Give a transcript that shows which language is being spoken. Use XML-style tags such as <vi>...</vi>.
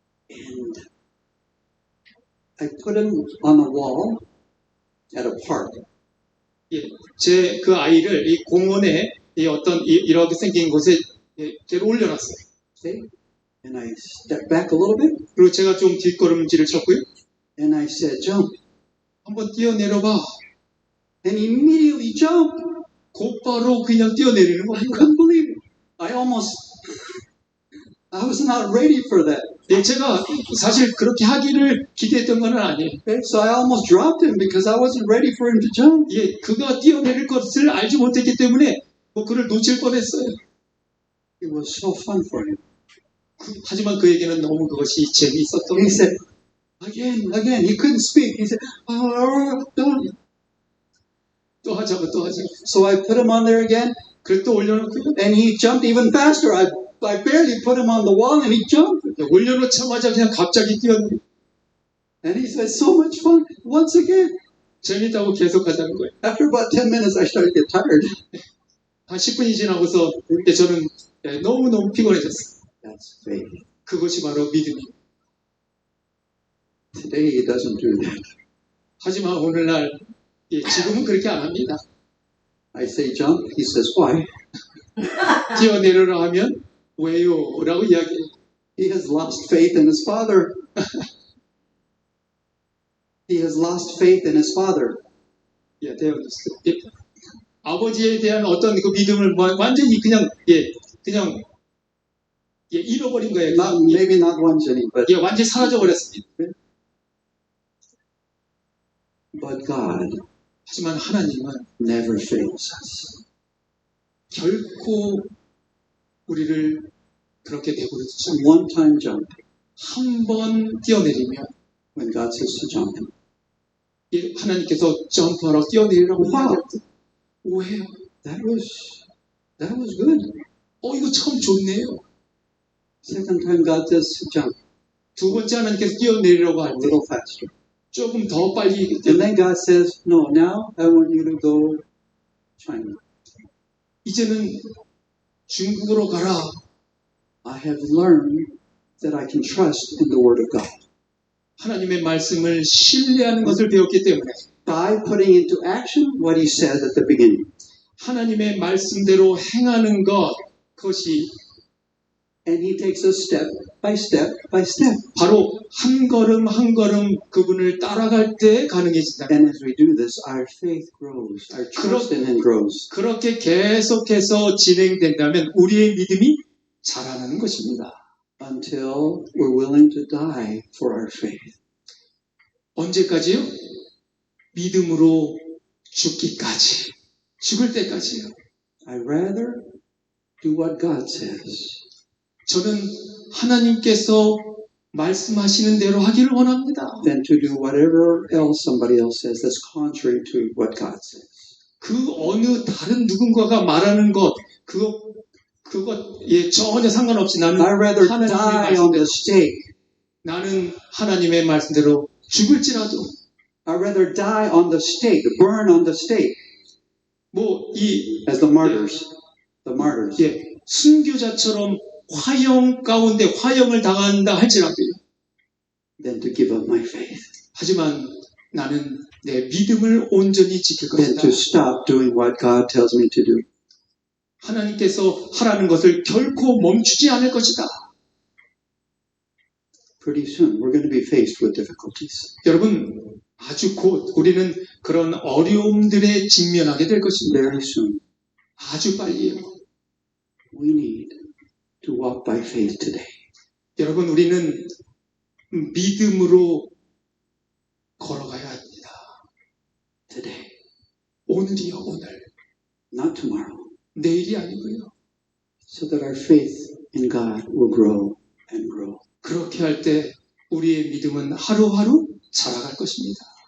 <en>And I put him on a wall at a park.</en> <ko>제 그 아이를 이 공원에 이 어떤 이렇게 생긴 곳에 제가 올려놨어요.</ko> <en>Okay? And I stepped back a little bit</en> <ko>그리고 제가 좀 뒷걸음질을 쳤고요.</ko> <en>and I said, jump.</en> <ko>한번 뛰어내려봐.</ko> <en>And he immediately jumped.</en> <ko>곧바로 그냥 뛰어내리는</ko> <en>I</en> <ko>겁니다.</ko> <en>couldn't believe it. I was not ready for that.</en> <ko>예, 제가 사실 그렇게 하기를 기대했던 건 아니에요.</ko> <en>Okay? So I almost dropped him because I wasn't ready for him to jump.</en> <ko>예, 그가 뛰어내릴 것을 알지 못했기 때문에 뭐 그를 놓칠 뻔했어요.</ko> <en>It was so fun for him.</en> <ko>하지만 그에게는 너무 그것이 재미있었던</ko> <en>He</en> <ko>거예요.</ko> <en>said, again. He couldn't speak. He said, don't.</en> <ko>또 하자고 또 하자고.</ko> <en>So I put him on there again,</en> <ko>그걸 또 올려놓고요.</ko> <en>and he jumped even faster. I barely put him on the wall, and he jumped.</en> <ko>올려놓자마자 그냥 갑자기 뛰어내려.</ko> <en>And he said, so much fun. Once again.</en> <ko>재밌다고 계속 하자는 거예요.</ko> <en>After about 10 minutes, I started to get tired.</en> <ko>한 10분이 지나고서 저는 너무너무 피곤해졌어요.</ko> <en>That's faith.</en> <ko>그것이 바로 믿음이에요.</ko> <en>Today, he doesn't do that.</en> <ko>하지만 오늘날 지금은 그렇게 안 합니다.</ko> <en>I say jump. He says, why?</en> <ko>뛰어내려라 하면 왜요? 라고 이야기해요.</ko> <en>He has lost faith in his father. He has lost faith in his father.</en> <ko>아버지에 대한 어떤 그 믿음을 완전히 그냥 잃어버린 거예요.</ko> <en>Maybe not</en> <ko>완전히,</ko> <en>but</en> <ko>완전히 사라져 버렸습니다.</ko> <en>but God</en> <ko>하지만 하나님은</ko> <en>never fails us.</en> <ko>결코 우리를 그렇게 내버려 두지 않아요.</ko> <en>One-time jump</en> <ko>한 번 뛰어내리면</ko> <en>when God says to jump.</en> <ko>하나님께서 점프하라고 뛰어내리라고</ko> <en>Wow.</en> <ko>이야기할 때 오해요.</ko> <en>That was good.</en> <ko>이거 참 좋네요.</ko> <en>Second time God says to jump</en> <ko>두 번째 하나님께서 뛰어내리라고</ko> <en>a</en> <ko>할 때</ko> <en>little faster.</en> <ko>조금 더 빨리</ko> <en>And then God says, no, now I want you to go China.</en> <ko>이제는 중국으로 가라.</ko> <en>I have learned that I can trust in the Word of God.</en> <ko>하나님의 말씀을 신뢰하는 것을 배웠기 때문에</ko> <en>By putting into action what He said at the beginning.</en> <ko>하나님의 말씀대로 행하는 것 그것이</ko> <en>And He takes us step by step by step.</en> <ko>바로 한 걸음 한 걸음 그분을 따라갈 때 가능해진다.</ko> <en>And as we do this, our faith grows, our trust in Him grows.</en> <ko>그렇게 계속해서 진행된다면 우리의 믿음이 자라나는 것입니다.</ko> <en>Until we're willing to die for our faith.</en> <ko>언제까지요? 믿음으로 죽기까지. 죽을 때까지요.</ko> <en>I'd rather do what God says</en> <ko>저는 하나님께서 말씀하시는 대로 하기를 원합니다.</ko> <en>than to do whatever else somebody else says that's contrary to what God says.</en> <ko>그 어느 다른 누군가가 말하는 것, 그것 전혀 상관없이 나는</ko> <en>I'd rather</en> <ko>하나님의</ko> <en>die on the stake.</en> <ko>나는 하나님의 말씀대로 죽을지라도</ko> <en>I'd rather die on the stake, burn on the stake, as the martyrs. The martyrs.</en> <ko>순교자처럼 화형 가운데 화형을 당한다 할지라도</ko> <en>Than to give up my faith.</en> <ko>하지만 나는 내 믿음을 온전히 지킬</ko> <en>Than</en> <ko>것이다.</ko> <en>to stop doing what God tells me to do.</en> <ko>하나님께서 하라는 것을 결코 멈추지 않을 것이다.</ko> <en>Pretty soon we're going to be faced with difficulties.</en> <ko>여러분 아주 곧 우리는 그런 어려움들에 직면하게 될 것입니다.</ko> <en>Very soon.</en> <ko>아주 빨리요.</ko> <en>We need to walk by faith today.</en> <ko>여러분 우리는 믿음으로 걸어가야 합니다.</ko> <en>Today.</en> <ko>오늘이요 오늘.</ko> <en>Not tomorrow.</en> <ko>내일이 아니고요.</ko> <en>So that our faith in God will grow and grow.</en> <ko>그렇게 할 때 우리의 믿음은 하루하루 자라갈 것입니다.</ko>